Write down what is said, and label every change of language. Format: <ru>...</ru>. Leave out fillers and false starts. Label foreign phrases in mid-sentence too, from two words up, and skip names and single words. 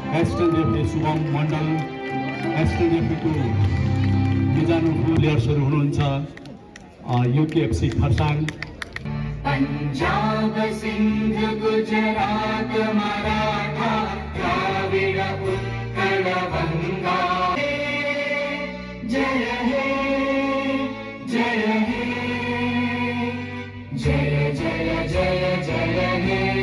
<en>assistant referee</en> <ne>शुभम मण्डल, एसिस्टेन्ट रेफ्रीको बिजानु प्लेयर्सहरू हुनुहुन्छ युकेएफसी खरसाङ,</ne> <bn>পঞ্জাব সিন্ধ গুজরাট মারাঠা দ্রাবিড় উৎকল বঙ্গ, জয় হে জয় হে জয় জয় জয় জয় হে।</bn>